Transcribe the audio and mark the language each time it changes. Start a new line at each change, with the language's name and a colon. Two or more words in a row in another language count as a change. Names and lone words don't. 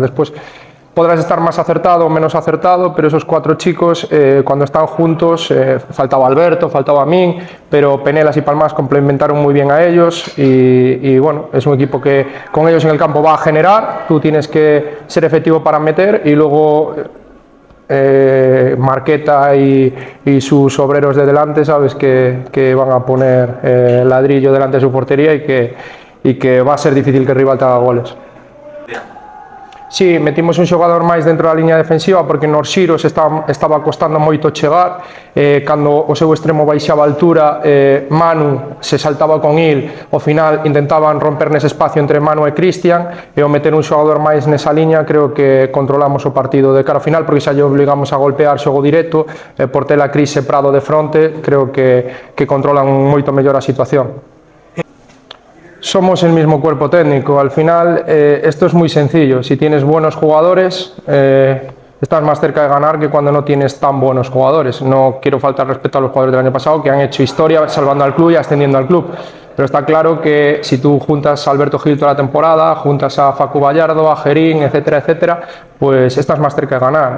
Spanish: Después podrás estar más acertado o menos acertado, pero esos 4 chicos, cuando están juntos, faltaba Alberto, faltaba a mí, pero Penelas y Palmas complementaron muy bien a ellos y bueno, es un equipo que con ellos en el campo va a generar, tú tienes que ser efectivo para meter y luego... Marqueta y sus obreros de delante, sabes que van a poner ladrillo delante de su portería y que va a ser difícil que el rival te haga goles.
Galician: Sí, metimos un xogador máis dentro da liña defensiva porque nos xiros estaba costando moito chegar. Cando o seu extremo baixaba a altura, Manu se saltaba con il, ao final intentaban romper nese espacio entre Manu e Cristian, e ao meter un xogador máis nesa liña creo que controlamos o partido de cara ao final, porque xa lle obligamos a golpear xogo directo, por ter a Cris e Prado de fronte, creo que controlan moito mellor a situación.
Spanish: Somos el mismo cuerpo técnico, al final esto es muy sencillo, si tienes buenos jugadores estás más cerca de ganar que cuando no tienes tan buenos jugadores. No quiero faltar respeto a los jugadores del año pasado que han hecho historia salvando al club y ascendiendo al club, pero está claro que si tú juntas a Alberto Gil toda la temporada, juntas a Facu Vallardo, a Gerín, etcétera, etcétera, pues estás más cerca de ganar.